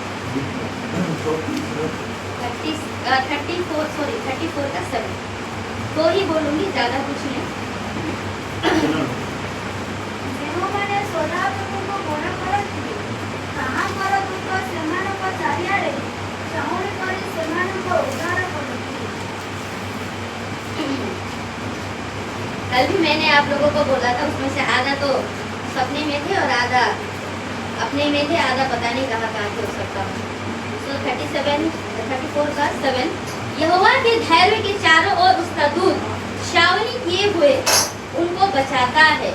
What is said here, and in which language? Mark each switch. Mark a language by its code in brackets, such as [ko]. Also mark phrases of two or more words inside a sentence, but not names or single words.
[hi] 34 का 7 तो ही बोलूंगी, ज्यादा कुछ नहीं। [or] ଯେଉଁମାନେ ସଦାପ୍ରଭୁଙ୍କ ମନ କରନ୍ତି ତାହାଙ୍କର ଦୂତ ସେମାନଙ୍କ ଚାରିଆଡ଼େ ଚାହୁଁଣି କରି ସେମାନଙ୍କ ଉଦ୍ଧାର କରନ୍ତି। [hi] कल भी मैंने आप लोगों को बोला था, उसमें से आधा तो सपने में थे और आधा अपने में थे, आधा पता नहीं कहाँ कहाँ थे हो सकता हूँ। 34 का 7 यहोवा के धैर्य के चारों ओर उसका दूत छावनी किए हुए उनको बचाता है।